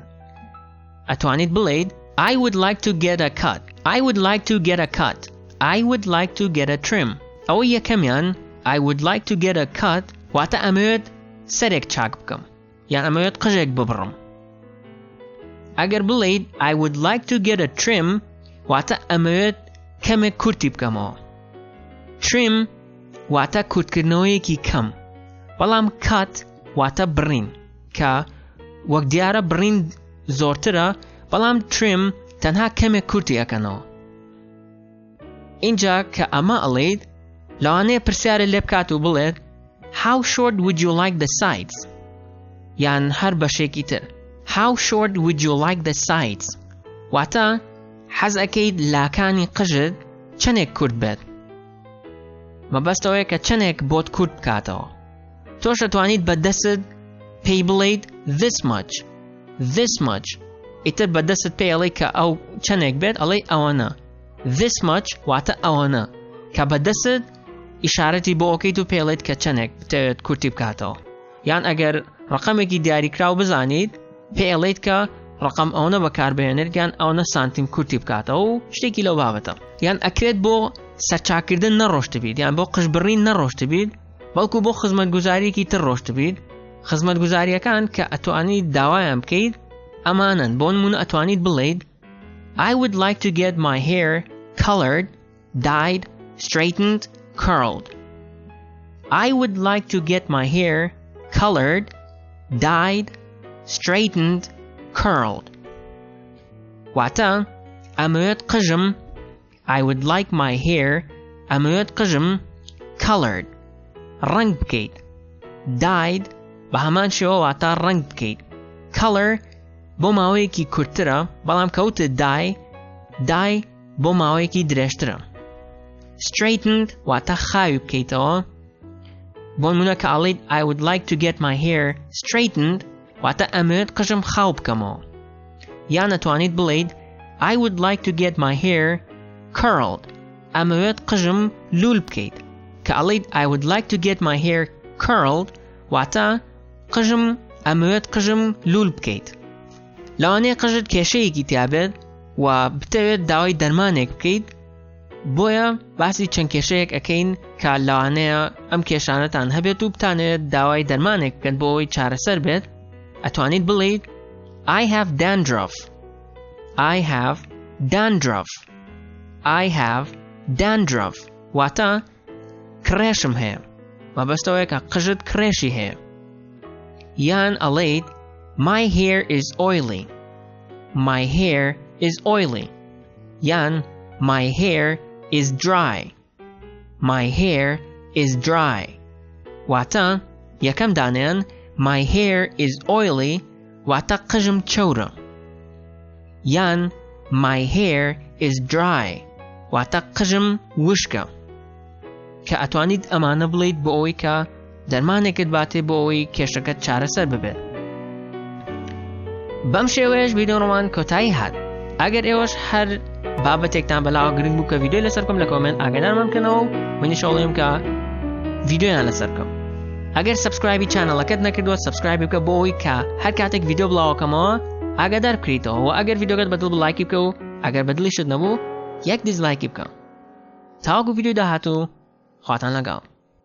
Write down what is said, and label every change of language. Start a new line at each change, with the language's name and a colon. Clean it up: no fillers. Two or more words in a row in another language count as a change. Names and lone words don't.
Central Kurdish: ئەتوانیت بڵێیت
English: I would like to get a cut. I would like to get a cut. I would like to get a trim.
Central Kurdish: ئەوە یەکەمیان
English: I would like to get a cut
Central Kurdish: واتە ئەمەوێت سەرێک چاک بکەم یان ئەمەوێت قژێک ببڕم. ئەگەر بڵێیت
English: I would like to get a trim
Central Kurdish: واتە ئەمەوێت کەمێک کورتی بکەمەوە. trim واتە کورتکردنەوەیەکی کەم، بەڵام cut واتە بڕین کە وەک دیارە بڕین زۆرترە، بەڵام trim تەنها کەمێک کورتی ئەکەنەوە. اینجا کە ئەمە ئەڵێیت لەوانەیە پرسیارە لێ بکات و بڵێت
English: How short would you like the sides?
Central Kurdish: یان هەر بەشێکی تر
English: How short would you like the sides?
Central Kurdish: واتە حەز ئەکەیت لاکانی قژت چەندێک کورت بێت. مەبەستەوەیە کە چەندێک بۆت کورت بکاتەوە تۆش دەتوانیت بەدەست پێی بڵێیت
English: this much
Central Kurdish: ئیتر بەدەست پێی ئەڵێ کە ئەو چەندێک بێت ئەڵێ ئەوەنە this much واتە ئەوەنە کە بەدەست ئیشارەتی بۆ ئۆکەیت و پێڵێت کە چەندێک بتەوێت کورتی بکاتەوە یان ئەگەر ڕقەمێکی دیاریکراو بزانیت پێڵێت کە ڕقم ئەوەنە بەکاربهێنێت یان ئەوەنە سانتیم کورتی بکاتەوە و شتێکی لەو بابەتە یان ئەکرێت بۆ سەرچاکردن نەڕۆشت بێت یان بۆ قژبڕین نەڕۆشت بێت بەڵکو بۆ خزمەتگوزاریەکی تر ڕۆشت بێت خزمەتگوزاریەکان کە ئەتوانیت داوایان بکەیت ئەمانن بۆ نمونە ئەتوانیت بڵێیت
English: I would like to get my hair colored, dyed, straightened, curled.
Central Kurdish: I would like to get my hair colored, dyed, straightened, curled. واتە ئەمەوێت قژم
English: I would like my hair
Central Kurdish: ئەمەوێت قژم colored ڕەنگ بکەیت dyed بە هەمان شێوە واتە ڕەنگ بکەیت color بۆ ماوەیەکی کورتترە بەڵام کەوتە دای بۆ ماوەیەکی درێژترە straightened واتە خاوی بکەیتەوە بۆ نمونە کە ئەڵێیت
English: I would like to get my hair straightened
Central Kurdish: واتە ئەمەوێت قژم خاو بکەمەوە یان ئەتوانیت بڵێیت
English: I would like to get my hair curled
Central Kurdish: ئەمەوێت قژم لول بکەیت کە ئەڵێیت
English: I would like to get my hair curled واتە
Central Kurdish: قژم ئەمەوێت قژم لول بکەیت لەوانەیە قژت کێشەیەکی تیابێت و بتەوێت داوای دەرمانێک بکەیت بۆیە باسی چەند کێشەیەک ئەەکەین کە لەوانەیە ئەم کێشانەتان هەبێت و بتانێت داوای دەرمانێک بکەن بۆ ئەوەی چارەسەر بێت ئەتوانیت بڵێیت
English: I have dandruff I have dandruff I have dandruff
Central Kurdish: واتە کرێشم هەیە مەبەستەوەیە کە قژت کرێشی هەیە یان ئەڵێیت
English: My hair is oily. My hair is oily. Yan, my hair is dry. My hair is dry.
Central Kurdish: Wata, yakam danan,
English: my hair is oily.
Central Kurdish: Wata qajm chawra. Yan,
English: my hair is dry.
Central Kurdish: Wata qajm wishka. Ka atwanid amana blid bo oy ka darmaneket bate bo oy keshakat chara sar bebet. بەم شێوەیەش ڤیدۆڕۆمان کۆتایی هات ئەگەر ئێوەش هەر بابەتێکتان بەلاوە گرنگ بوو کە ڤیدۆی لەسەر بکەم لە کۆمنت ئاگادارمان بکەنەوە و منیش هەوڵێم کە ڤیدۆیان لەسەر بکەم ئەگەر سەبسکرایبی چانەڵەکەت نەکردووە سەبسکرایب بکە بۆ ئەوەی کە هەر کاتێک ڤیدۆ بڵاوەکەمەوە ئاگادار بکریتەوە و ئەگەر ڤیدۆکەت بەدڵ لایکی بکە و ئەگەر بەدڵیشت نەبوو یەک دیزلایکی بکە تاوەکو ڤیدۆی داهاتوو خواتان لەگەڵ